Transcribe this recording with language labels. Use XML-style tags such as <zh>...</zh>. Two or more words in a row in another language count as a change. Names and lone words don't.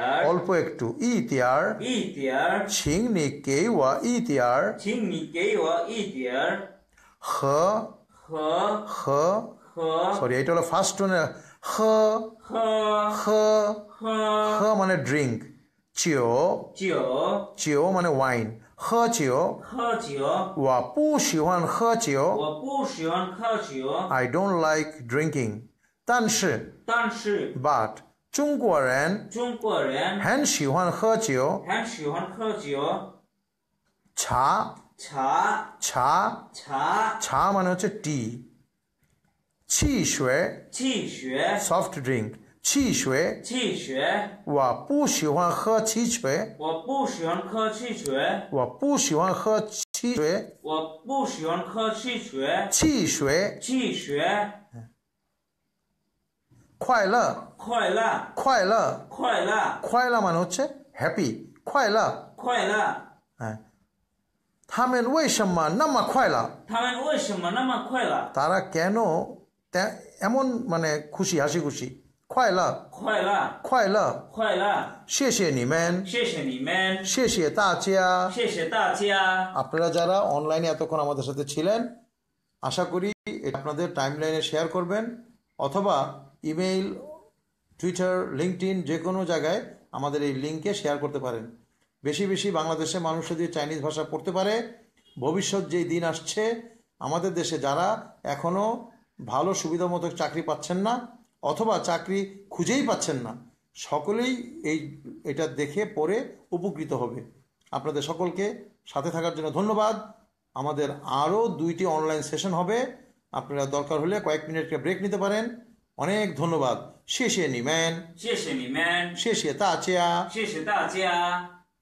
<bn>অল্প একটু ইতিয়ার</bn> <zh>一点儿，请你给我一点儿请你给我一点儿和和和和</zh> <bn>সরি এটা হলো ফার্স্ট টোনে হ</bn> <zh>和 হ 和</zh> <bn>হ মানে ড্রিঙ্ক 酒</bn> <zh>酒</zh> <bn>酒 মানে ওয়াইন</bn> <zh>喝酒喝酒，我不喜欢喝酒我不喜欢喝酒，</zh> <en>I don't like drinking 但是</en> <zh>但是 but 中国人中国人很喜欢喝酒很喜欢喝酒，茶茶茶茶</zh> <bn>茶 মানে হচ্ছে টি 汽水</bn> <zh>汽水</zh> <en>soft drink 汽水</en> <zh>汽水，我不喜欢喝汽水我不喜欢喝汽水，我不喜欢喝汽水我不喜欢喝汽水，汽水汽水快乐快乐快乐快乐</zh> <bn>快乐 মানে হচ্ছে হ্যাপি 快乐</bn> <zh>快乐， হ্যাঁ 他们为什么那么快乐他们为什么那么快乐？</zh> <bn>তারা কেন এমন মানে খুশি হাসি খুশি 快乐</bn> <zh>快乐快乐快乐，谢谢你们谢谢你们，谢谢大家谢谢大家。</zh> <bn>আপনারা যারা অনলাইনে এতক্ষণ আমাদের সাথে ছিলেন আশা করি এটা আপনাদের টাইমলাইনে শেয়ার করবেন অথবা ইমেইল টুইটার লিঙ্কডইন যে কোনো জায়গায় আমাদের এই লিঙ্কে শেয়ার করতে পারেন বেশি বেশি বাংলাদেশে মানুষ যদি চাইনিজ ভাষা পড়তে পারে ভবিষ্যৎ যেই দিন আসছে আমাদের দেশে যারা এখনও ভালো সুবিধা মতো চাকরি পাচ্ছেন না অথবা চাকরি খুঁজেই পাচ্ছেন না সকলেই এটা দেখে পড়ে উপকৃত হবে আপনাদের সকলকে সাথে থাকার জন্য ধন্যবাদ আমাদের আরও 2টি অনলাইন সেশন হবে। আপনারা দরকার হলে কয়েক মিনিটের ব্রেক নিতে পারেন। অনেক ধন্যবাদ। শেষে নিমেন</bn> <zh>谢谢你们，</zh> <bn>শেষে তাচিয়া</bn> <zh>谢谢大家。</zh>